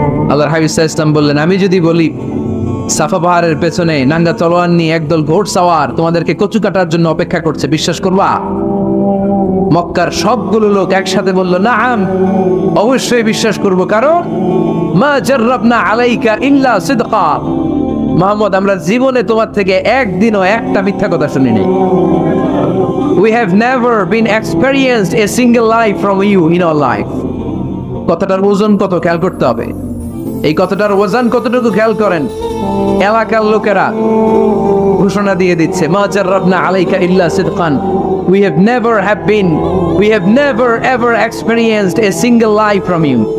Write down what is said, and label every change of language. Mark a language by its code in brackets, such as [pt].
[bn] আল্লাহর হাবিব সাল্লাল্লাহু আলাইহি ওয়াসাল্লাম বললেন, আমি যদি বলি সাফা পাহাড়ের পেছনে নাঙ্গা তলোয়ার নিয়ে একদল ঘোড়সওয়ার তোমাদেরকে কচু কাটার জন্য অপেক্ষা করছে, বিশ্বাস করবা? মক্কার সবগুলো লোক একসাথে বলল, নাআম, অবশ্যই বিশ্বাস করব, কারণ [ar] মা জাররাবনা আলাইকা ইল্লা সিদকা। [bn] মুহাম্মদ, আমরা জীবনে তোমার থেকে একদিনও একটা মিথ্যা কথা শুনি নাই। [en] We have never been experienced a single lie from you in our life. [bn] কথাটার ওজন কত খেয়াল করতে হবে, এই কথাটার ওজন কতটুকু খেয়াল করেন। এলাকার লোকেরা ঘোষণা দিয়ে দিচ্ছে, [ar] মা জাররাবনা আলাইকা ইল্লা সিদকান, [en] we have never ever experienced a single lie from you.